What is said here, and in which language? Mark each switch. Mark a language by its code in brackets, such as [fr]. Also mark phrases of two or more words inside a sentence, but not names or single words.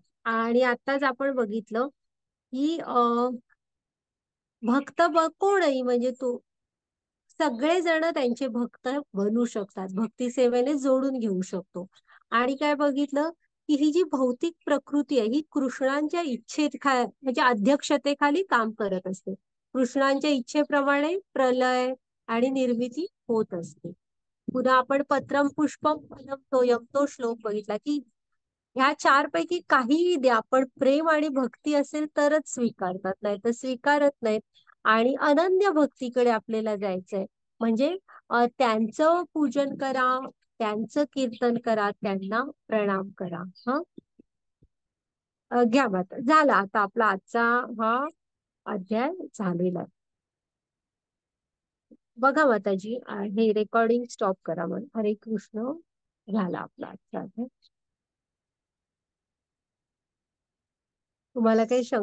[mr] आणि आताच आपण बघितलं की भक्त कोणही, म्हणजे तू, सगळेजण त्यांचे भक्त बनू शकतात, भक्ती सेवेने जोडून घेऊ शकतो. आणि काय बघितलं, की ही जी भौतिक प्रकृती आहे, ही कृष्णांच्या म्हणजे अध्यक्षतेखाली काम करत असते. कृष्णांच्या इच्छेप्रमाणे प्रलय आणि निर्मिती होत असते. पुन्हा आपण [sa] पत्रम पुष्पम फलम तोयम, [mr] तो श्लोक बघितला, की ह्या चार पैकी काहीही द्या, पण प्रेम आणि भक्ती असेल तरच स्वीकारतात, नाही तर स्वीकारत नाहीत. आणि अनन्य भक्तीकडे आपल्याला जायचंय, म्हणजे त्यांचं पूजन करा, त्यांचं कीर्तन करा, त्यांना प्रणाम करा. हा, घ्या माता, झाला आता आपला आजचा हा अध्याय झालेला आहे. बघा माताजी, हे [en] recording stop [mr] करा मग. हरे कृष्ण. झाला आपला आजचा अध्याय. तुम्हाला काही शंका